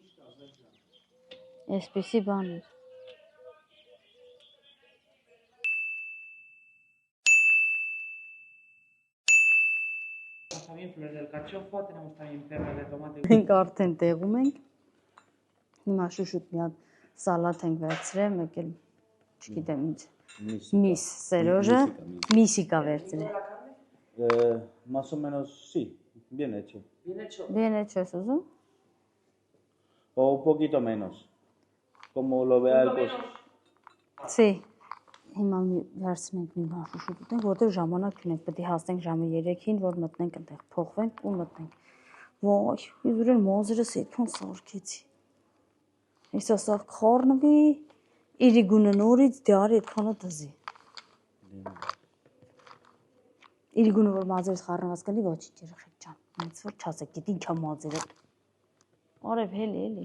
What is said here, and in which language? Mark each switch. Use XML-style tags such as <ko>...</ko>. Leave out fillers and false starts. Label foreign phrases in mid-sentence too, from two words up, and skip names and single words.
<hy>այսպիսի բաներ։ Մենք արդեն տեղում ենք։ Հիմա շուշուտ մի հատ սալատ ենք վերցրել, մեկ էլ չգիտեմ ինչ։ Միս, Սերոժը, միսիկա վերցրել։</hy> <es>Más o menos, sí, bien hecho. Bien hecho es eso. O un poquito menos, como lo vea el costo. Sí.</es> <hy>Հիմա վերցնենք մի բան շուշուտ ուտենք, որտեղ ժամանակ ունենք, պետք է հասնենք ժամը 3-ին, որ մտնենք այնտեղ, փոխվենք ու մտնենք։ Ոայ, ես ուրել մոզերս այդքան սարքեցի։ Հեսա սա խառնվի, իրի գունը նորից դարի այդքանը դզի։ Իրի գունը որ մազերս խառնված կլի, ոչինչ երեխեք ջան։ Ինձ որ չասեք, գիտի ինչա մազերը։ Արև հելի, էլի։</hy>